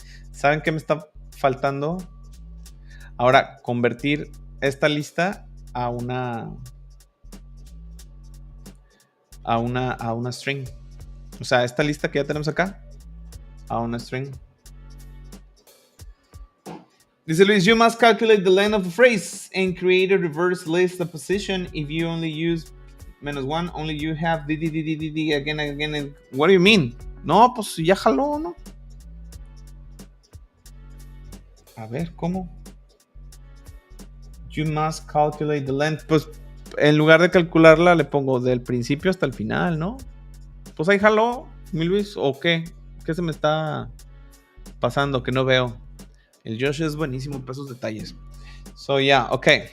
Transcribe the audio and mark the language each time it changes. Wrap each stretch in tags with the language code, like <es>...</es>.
<es>¿Saben qué me está faltando? Ahora, convertir esta lista a una string. O sea, esta lista que ya tenemos acá, a una string. Dice Luis,</es> <en>you must calculate the length of a phrase and create a reverse list of position. If you only use -1, only you have d again. What do you mean?</en> <es>No, pues ya jaló, ¿no? A ver, ¿cómo?</es> <en>You must calculate the length.</en> <es>Pues en lugar de calcularla le pongo del principio hasta el final, ¿no? Pues ahí jaló, mi Luis, ¿o qué? ¿Qué se me está pasando que no veo? El Josh es buenísimo para esos detalles.</es> <en>So, yeah, ok.</en>